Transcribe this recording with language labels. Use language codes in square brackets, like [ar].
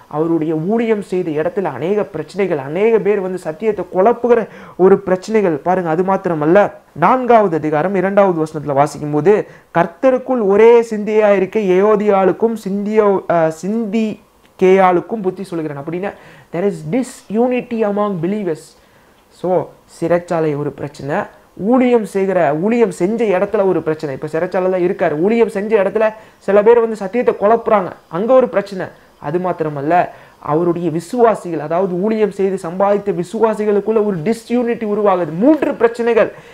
[ta] அவருடைய ஊழியம் செய்த இடத்துல அநேக பிரச்சனைகள், அநேக பேர் வந்து சத்தியத்தை குழப்புகிற ஒரு பிரச்சனைகள் பாருங்க. அது மாத்திரமல்ல, 4வது அதிகாரம் 2வது வசனத்துல வாசிக்கும் போது, கர்த்தருக்குள் ஒரே சிந்தையா இருக்க ஏயோதியாளுக்கும் சிந்திகேயாளுக்கும் புத்தி சொல்கிறேன். [en] அப்படின்னா there is disunity among believers. [ta] So சிறைச்சாலை ஒரு பிரச்சனை, ஊழியம் செஞ்ச இடத்துல ஒரு பிரச்சனை. இப்போ சிறைச்சாலை இருக்காரு, ஊழியம் செஞ்ச இடத்துல சில பேர் வந்து சத்தியத்தை குழப்புறாங்க, அங்க ஒரு பிரச்சனை. அது மாத்திரமல்ல, அவருடைய விசுவாசிகள், அதாவது ஊழியம் செய்து சம்பாதித்த விசுவாசிகளுக்குள்ள ஒரு டிஸ்யூனிட்டி உருவாகுது. 3 பிரச்சனைகள்.